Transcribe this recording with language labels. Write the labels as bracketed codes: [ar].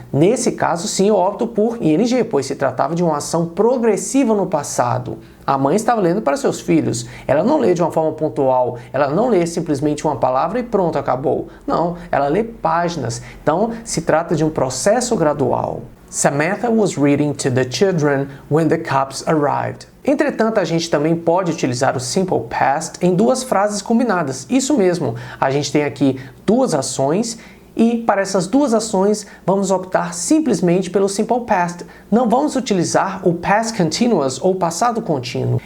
[pt] Nesse caso, sim, eu opto por ing, pois se tratava de uma ação progressiva no passado. A mãe estava lendo para seus filhos. Ela não lê de uma forma pontual. Ela não lê simplesmente uma palavra e pronto, acabou. Não, ela lê páginas. Então, se trata de um processo gradual. [en] Samantha was reading to the children when the cops arrived. [pt] Entretanto, a gente também pode utilizar o simple past em duas frases combinadas. Isso mesmo, a gente tem aqui duas ações e para essas duas ações vamos optar simplesmente pelo simple past. Não vamos utilizar o past continuous ou passado contínuo.